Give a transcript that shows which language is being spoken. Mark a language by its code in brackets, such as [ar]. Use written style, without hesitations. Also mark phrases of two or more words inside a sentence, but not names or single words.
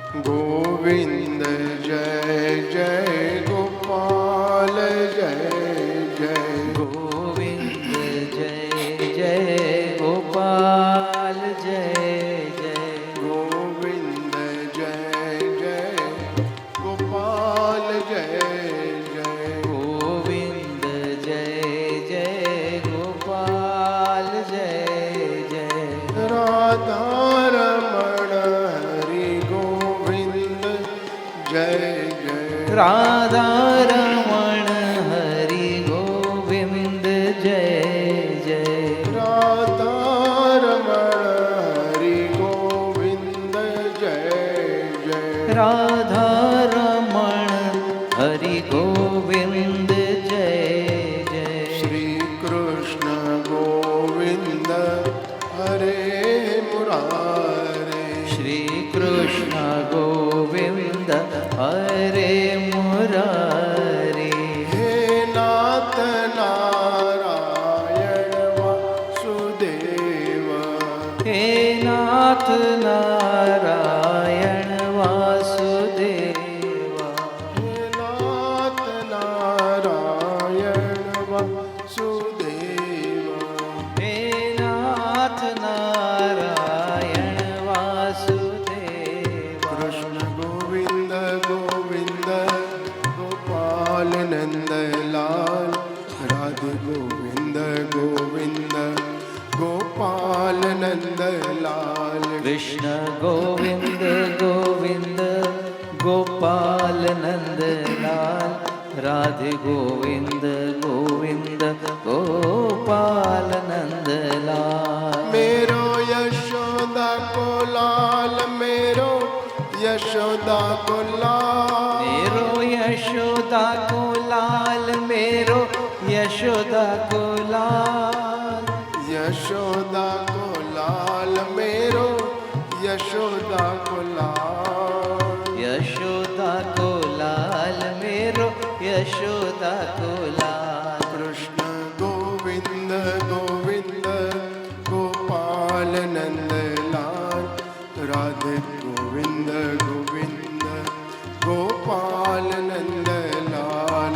[sa] गोविन्द जय जय गोपाल जय जय गोविंद जय जय गोपाल जय जय गोविन्द जय जय गोपाल जय जय गोविंद जय जय गोपाल जय जय राधा रमण हरि गोविन्द जय जय राधा रमण हरि गोविंद जय जय राधा रमण हरि गोविन्द जय जय राधा रमण हरि गोविंद जय जय श्री कृष्ण गोविन्द हरे मुरारे श्री कृष्ण गोविंद हरे मुरारी हे नाथ नारायण वासुदेव हे नाथ नारायण वासुदेव हे नाथ नारायण वासुदेव हे नाथ नारायण वासुदेव कृष्ण गोविंद गोविंद गोपाल नंद लाल राधे गोविंद गोविंद गोपाल नंद लाल कृष्ण गोविंद गोविंद गोपाल नंद लाल राधे गोविंद गोविंद गोपाल नंद लाल [bra] मेरो यशोदा को लाल मेरो यशोदा को लाल मेरो यशोदा को लाल मेरो यशोदा को लाल यशोदा को लाल मेरो यशोदा को लाल यशोदा को लाल मेरो यशोदा को लाल [sa] कृष्ण गोविंद गोविंद गोपाल नंद लाल राधे गोविंद गोविंद गोपाल नंद लाल